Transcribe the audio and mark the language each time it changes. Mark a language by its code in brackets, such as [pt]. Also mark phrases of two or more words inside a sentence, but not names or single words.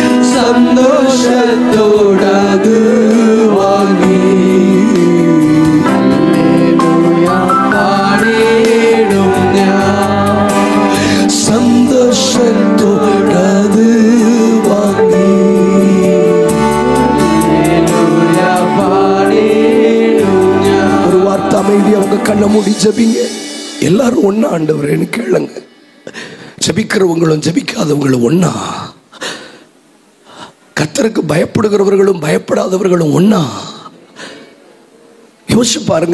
[ml] സന്തോഷത്തോടത് വാങ്ങി ഹല്ലേലൂയ പാടിയിടും ഞാൻ. സന്തോഷത്തോടത് വാങ്ങി ഹല്ലേലൂയ പാടിയിടും ഞാൻ. [ta] ஒரு வார்த்தை அமைதி அவங்க கண்ணை மூடி ஜெபிங்க. எல்லாரும் ஒண்ணா ஆண்டவரேன்னு கேளுங்க. ஜெபிக்கிறவங்களும் ஜெபிக்காதவங்களும் ஒண்ணா, கர்த்தருக்கு பயப்படுகிறவர்களும் பயப்படாதவர்களும் ஒண்ணா. யோசிச்சு பாருங்க.